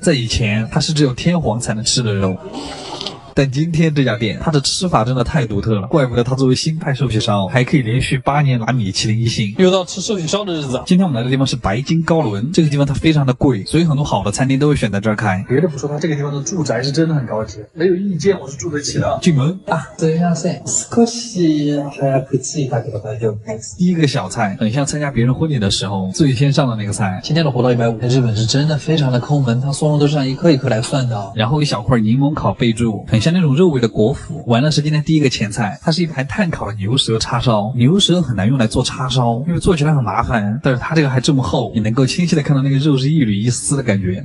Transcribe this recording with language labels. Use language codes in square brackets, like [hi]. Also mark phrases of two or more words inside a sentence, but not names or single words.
[zh] 在以前，它是只有天皇才能吃的肉。但今天这家店，它的吃法真的太独特了，怪不得它作为新派寿喜烧，还可以连续8年拿米其林1星。又到吃寿喜烧的日子。今天我们来的地方是白金高轮，这个地方它非常的贵，所以很多好的餐厅都会选在这儿开。别的不说，它这个地方的住宅是真的很高级，没有一间我是住得起的。进门啊， [ja] すみません。少し早く着いたけど大丈夫です。 [zh] 第一个小菜，很像参加别人婚礼的时候最先上的那个菜。今天的活到150，在日本是真的非常的抠门，它松茸都是按一颗一颗来算的。然后一小块柠檬烤贝柱，很像那种肉味的果脯。完了是今天第一个前菜，它是一盘炭烤的牛舌叉烧。牛舌很难用来做叉烧，因为做起来很麻烦，但是它这个还这么厚，你能够清晰的看到那个肉是一缕一丝的感觉。